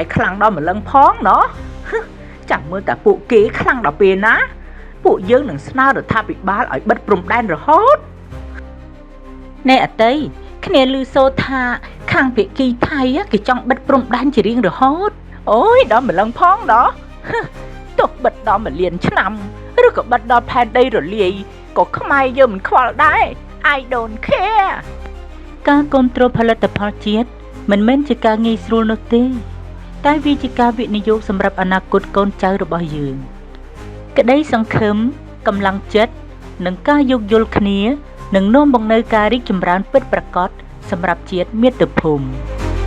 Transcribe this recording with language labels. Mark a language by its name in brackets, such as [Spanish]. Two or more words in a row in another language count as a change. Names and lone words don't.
[Khmer] ខ្លាំងដល់ម្លឹងផងណោះចាំមើលតែពួកគេខ្លាំងដល់ពេលណាពួកយើងនឹងស្នើរដ្ឋាភិបាលឲ្យបិទព្រំដែនរហូតណែអ តីគ្នាឮសូរថាខាងភាគីថៃគេចង់បិទព្រំដែនជារៀងរហូតអូយ ដល់ម្លឹងផងណោះទោះបិទដល់1លានឆ្នាំឬក៏បិទដល់ផែនដីរលាយក៏ខ្មែរយើងមិនខ្វល់ដែរ [English] I don't care [Khmer] ការគាំទ្រផលិតផលជាតិមិនមែនជាការងាយស្រួលនោះទេតែវាជាការវិនិយោគសម្រាប់អនាគតកូនចៅរបស់យើងក្តីសង្ឃឹមកម្លាំងចិត្តនិងការយោគយល់គ្នានឹងនាំមកនូវការរីកចម្រើនពិតប្រាកដសម្រាប់ជាតិមាតុភូមិ